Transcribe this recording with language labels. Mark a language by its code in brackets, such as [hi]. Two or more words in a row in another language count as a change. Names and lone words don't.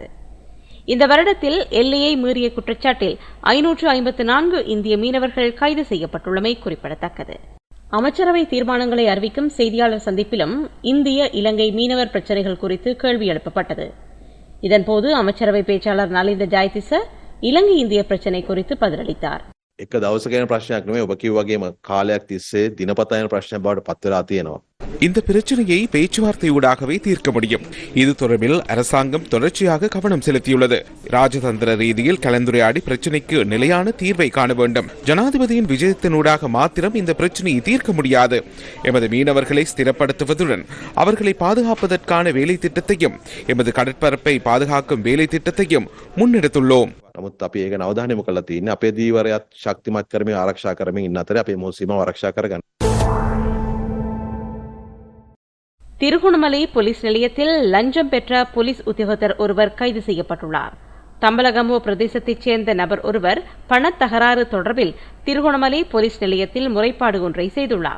[ta] இந்த வருடத்தில் எல்லையை மீறிய குற்றச்சாட்டில் 554 இந்திய மீனவர்கள் கைது செய்யப்பட்டுள்ளமை குறிப்பிடத்தக்கது. அமைச்சரவை தீர்மானங்களை அறிவிக்கும் செய்தியாளர் சந்திப்பிலும் இந்திய இலங்கை மீனவர் பிரச்சினைகள் குறித்து கேள்வி எழுப்பப்பட்டது. இதன்போது அமைச்சரவை பேச்சாளர் நலிந்த ஜாயதிச இலங்கை இந்திய பிரச்சினை குறித்து பதிலளித்தார். [si] එක දවසක යන ප්‍රශ්නයක් නෙමෙයි ඔබ කිව්වා වගේම කාලයක් තිස්සේ දිනපතා යන ප්‍රශ්නයක් බවට පත් වෙලා තියෙනවා. [ta] இந்த பிரச்சனையை பேச்சுவார்த்தையூடாகவே தீர்க்க முடியும். இது தொடர்பில் அரசாங்கம் தொடர்ச்சியாக கவனம் செலுத்தியுள்ளது. ராஜதந்திர ரீதியில் கலந்துரையாடி பிரச்சினைக்கு நிலையான தீர்வை காண வேண்டும். ஜனாதிபதியின் விஜயத்தினூடாக மாத்திரம் இந்த பிரச்சனையை தீர்க்க முடியாது. எமது மீனவர்களை ஸ்திரப்படுத்துவதுடன் அவர்களை பாதுகாப்பதற்கான வேலை திட்டத்தையும் எமது கடற்பரப்பை பாதுகாக்கும் வேலை திட்டத்தையும் முன்னெடுத்துள்ளோம். [si] නමුත් අපි ඒක අවධානය යොමු කරලා තියෙන්නේ අපේ දීවරයත් ශක්තිමත් කරමින් ආරක්ෂා කරමින් ඉන්න අතරේ අපේ මොහොත සීමාව ආරක්ෂා කරගන්න. [ta] திருகோணமலை போலீஸ் நிலையத்தில் லஞ்சம் பெற்ற போலீஸ் உத்தியோகத்தர் ஒருவர் கைது செய்யப்பட்டுள்ளார். தம்பலகம்பு பிரதேசத்தைச் சேர்ந்த நபர் ஒருவர் பணத் தகராறு தொடர்பில் திருகோணமலை போலீஸ் நிலையத்தில் முறைப்பாடு ஒன்றை செய்துள்ளார்.